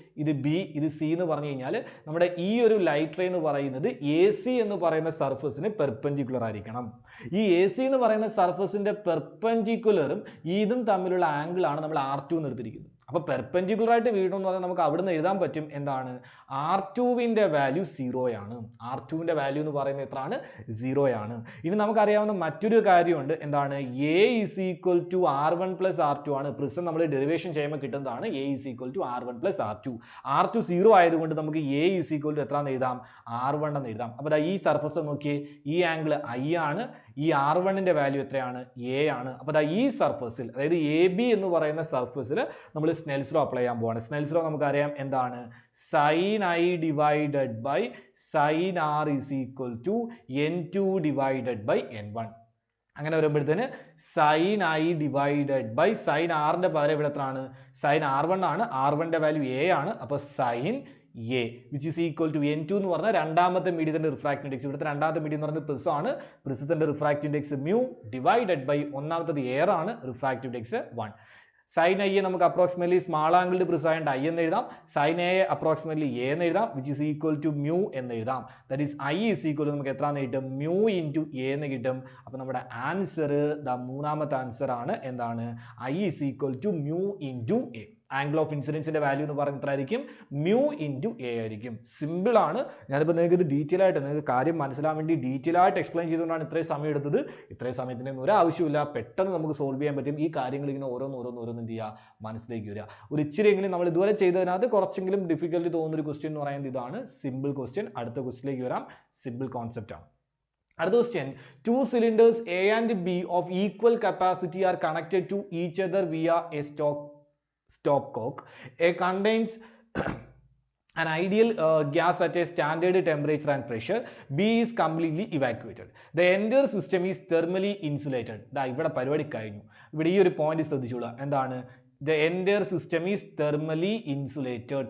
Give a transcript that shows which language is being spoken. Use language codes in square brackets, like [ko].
[ml] ഇത് ബി, ഇത് സി എന്ന് പറഞ്ഞു കഴിഞ്ഞാൽ നമ്മുടെ ഈ ഒരു ലൈറ്റ് റേ എന്ന് പറയുന്നത് എ സി എന്ന് പറയുന്ന സർഫസിന് പെർപെൻഡിക്കുലർ ആയിരിക്കണം. ഈ എ സി എന്ന് പറയുന്ന സർഫസിന്റെ പെർപെൻഡിക്കുലറും ഇതും തമ്മിലുള്ള ആംഗിൾ ആണ് നമ്മൾ R2 എന്ന് എടുത്തിരിക്കുന്നത്. അപ്പോൾ പെർപെൻഡിക്കുലർ ആയിട്ട് വീഴണം എന്ന് പറഞ്ഞാൽ നമുക്ക് അവിടെ നിന്ന് എഴുതാൻ പറ്റും എന്താണ്, R2വിൻ്റെ വാല്യൂ 0 ആണ്. R2വിൻ്റെ വാല്യൂ എന്ന് പറയുന്നത് എത്രയാണ്, 0 ആണ്. ഇനി നമുക്കറിയാവുന്ന മറ്റൊരു കാര്യമുണ്ട്, എന്താണ്, [en] A is equal to R1 plus R2 [ml] ആണ്. പ്രിസം നമ്മൾ ഡെറിവേഷൻ ചെയ്യുമ്പോൾ കിട്ടുന്നതാണ് [en] A is equal to R1 plus R2. [ml] R2 0 ആയതുകൊണ്ട് നമുക്ക് [en] A is equal to [ml] എത്ര എന്ന് എഴുതാം, R1 എന്ന് എഴുതാം. അപ്പോൾ ഈ സർഫസ് നോക്കിയേ, ഈ ആംഗിൾ I ആണ്, ഈ R1ന്റെ വാല്യൂ എത്രയാണ്, A ആണ്. അപ്പോൾ ഈ സർഫസിൽ, അതായത് AB എന്ന് പറയുന്ന സർഫസിൽ നമ്മൾ സ്നെൽസ് ലോ അപ്ലൈ ചെയ്യാൻ പോവാണ്. സ്നെൽസ് ലോ നമുക്കറിയാം എന്താണ്, [en] sin I divided by sin R is equal to N2 divided by N1. [ml] അങ്ങനെ വരുമ്പോഴത്തേന് [en] sin I divided by sin R [ml] ന്റെ പകരം ഇവിടെ എത്രയാണ്, sin R1 ആണ്, R1ന്റെ വാല്യൂ A ആണ്. അപ്പോൾ [en] sin A which is equal to N2 [ml] എന്ന് പറഞ്ഞാൽ രണ്ടാമത്തെ മീഡിയത്തിന്റെ റിഫ്രാക്റ്റീവ് ഇൻഡെക്സ്. ഇവിടുത്തെ രണ്ടാമത്തെ മീഡിയം എന്ന് പറയുന്നത് പ്രിസം ആണ്. പ്രിസത്തിന്റെ refractive index [en] mu divided by [ml] ഒന്നാമത്തത് എയർ ആണ്, റിഫ്രാക്റ്റീവ് ഇൻഡെക്സ് 1. sin I നമുക്ക് അപ്രോക്സിമേറ്റ്ലി സ്മാൾ ആംഗിൾഡ് പ്രിസം ആയതുകൊണ്ട് I എന്ന് എഴുതാം. sin A അപ്രോക്സിമേറ്റ്ലി A എന്ന് എഴുതാം, [en] which is equal to mu [ml] എന്ന് എഴുതാം. That is [en] I is equal to [ml] നമുക്ക് എത്ര എന്ന് കിട്ടും, mu into A എന്ന് കിട്ടും. അപ്പോൾ നമ്മുടെ ആൻസർ മൂന്നാമത്തെ ആൻസർ ആണ് എന്താണ്, [en] I is equal to mu into A. [ml] Angle of ഇൻസിഡൻസിന്റെ value എന്ന് പറയുന്നത് എത്ര ആയിരിക്കും, mu into A ആയിരിക്കും. സിമ്പിൾ ആണ്. ഞാനിപ്പോൾ നിങ്ങൾക്ക് ഇത് ഡീറ്റെയിൽ ആയിട്ട് നിങ്ങൾക്ക് കാര്യം മനസ്സിലാൻ വേണ്ടി ഡീറ്റെയിൽ ആയിട്ട് എക്സ്പ്ലെയിൻ ചെയ്തുകൊണ്ടാണ് ഇത്രയും സമയം എടുത്തത്. ഇത്രയും സമയത്തിന് ഒരു ആവശ്യമില്ല, പെട്ടെന്ന് നമുക്ക് സോൾവ് ചെയ്യാൻ പറ്റും. ഈ കാര്യങ്ങൾ ഇങ്ങനെ ഓരോന്ന് എന്ത് ചെയ്യുക, മനസ്സിലേക്ക് വരിക. ഒരു ഇച്ചിരിയെങ്കിലും നമ്മൾ ഇതുവരെ ചെയ്തതിനകത്ത് കുറച്ചെങ്കിലും ഡിഫിക്കൽട്ടി തോന്നുന്ന ഒരു ക്വസ്റ്റ്യൻ എന്ന് പറയുന്നത് ഇതാണ്, സിമ്പിൾ ക്വസ്റ്റ്യൻ. അടുത്ത ക്വസ്റ്റ്യനിലേക്ക് വരാം. സിമ്പിൾ കോൺസെപ്റ്റ് ആണ്. അടുത്ത question, [en] 2 cylinders A and B of equal capacity are connected to each other via a stopcock. A contains an ideal gas at a standard temperature and pressure. B is completely evacuated. The entire system is thermally insulated. [ml] ഇവിടെ പരിപാടി കഴിഞ്ഞു. ഇവിടെ ഈ ഒരു point ശ്രദ്ധിച്ചോളൂ, എന്താണ്, [en] the entire system is thermally insulated.